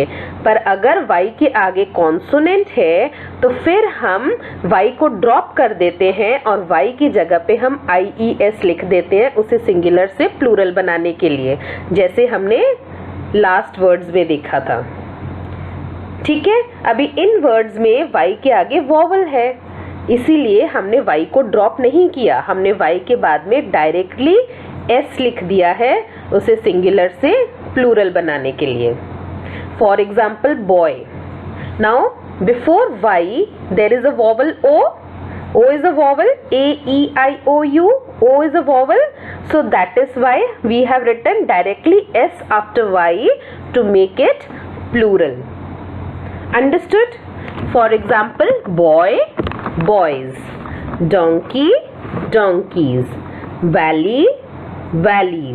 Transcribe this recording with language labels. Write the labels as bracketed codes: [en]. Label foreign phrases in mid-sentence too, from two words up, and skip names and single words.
[hi] पर अगर Y के आगे कॉन्सोनेंट है तो फिर हम Y को ड्रॉप कर देते हैं और Y की जगह पे हम IES लिख देते हैं उसे सिंगुलर से प्लूरल बनाने के लिए, जैसे हमने [en] last words [hi] में देखा था. ठीक है, अभी इन वर्ड्स में Y के आगे वोवल है इसीलिए हमने Y को ड्रॉप नहीं किया, हमने Y के बाद में डायरेक्टली S लिख दिया है उसे सिंगुलर से प्लूरल बनाने के लिए. [en] For example boy. Now before Y there is a vowel O. O is a vowel. A-E-I-O-U. O is a vowel. So that is why we have written directly S after Y to make it plural. Understood? For example, boy, boys. Donkey, donkeys. Valley, valleys.